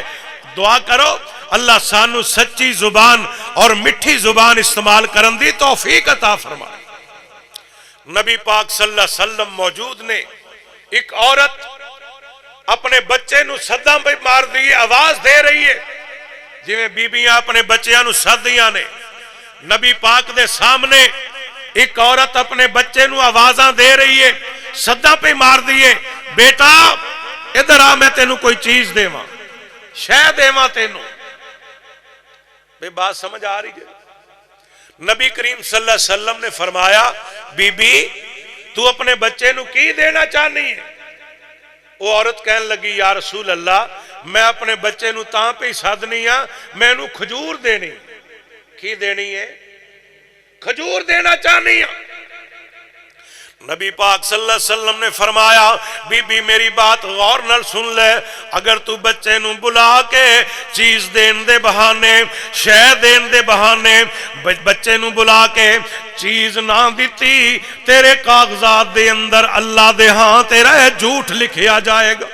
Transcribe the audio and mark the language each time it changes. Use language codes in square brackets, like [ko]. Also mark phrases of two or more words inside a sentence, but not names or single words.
[pa] دعا کرو اللہ سانو سچی زبان اور مٹھی زبان استعمال کرن دی توفیق عطا فرمائے. نبی پاک [ar] صلی اللہ علیہ وسلم [pa] موجود نے، ایک عورت اپنے بچے نو صداں پہ مار دی، آواز دے رہی ہے جویں بیبیاں اپنے بچیاں نو سدیاں نے. نبی پاک دے سامنے ایک عورت اپنے بچے نو آوازاں دے رہی ہے، صدا پے مار دیے، بیٹا ادھر آ میں تینوں کوئی چیز دیوا، شہہ دیوا تینوں. بے بات سمجھ آ رہی ہے? نبی کریم [ar] صلی اللہ علیہ وسلم [pa] نے فرمایا، بیبی تو اپنے بچے نوں کی دینا چاہنی ہے? وہ عورت کہن لگی, [ar] یا رسول اللہ [pa] میں اپنے بچے نوں تاں پے سدنی آں، مینوں کھجور دینی. کی دینی ہے؟ کھجور دینا چاہنی ہے. نبی پاک [ar] صلی اللہ علیہ وسلم [pa] نے فرمایا، بیبی میری بات غور نال سن لے، اگر تو بچے نوں بلا کے چیز دین دے بہانے، شہہ دین دے بہانے بچے نوں بلا کے چیز نہ دتی، تیرے کاغذات دے اندر اللہ دے ہاں تیرا جھوٹ لکھیا جائے گا.